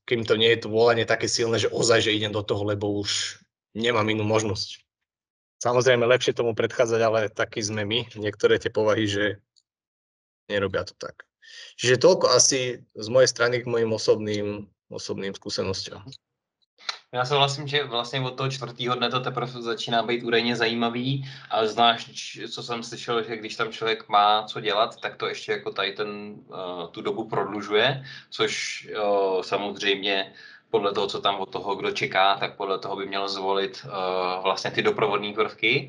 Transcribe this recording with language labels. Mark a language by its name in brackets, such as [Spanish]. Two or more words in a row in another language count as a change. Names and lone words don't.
[Slovak] Kým to nie je to volanie také silné, že ozaj, že idem do toho, lebo už nemám inú možnosť. Samozrejme, lepšie tomu predchádzať, ale takí sme my, niektoré tie povahy, že nerobia to tak. Čiže toľko asi z mojej strany k mojim osobným skúsenostiam. [Czech] Já souhlasím, že vlastně od toho 4. dne to teprve začíná být údajně zajímavý, ale znáš, co jsem slyšel, že když tam člověk má co dělat, tak to ještě jako tady tu dobu prodlužuje, což samozřejmě podle toho, co tam od toho, kdo čeká, tak podle toho by měl zvolit vlastně ty doprovodné prvky.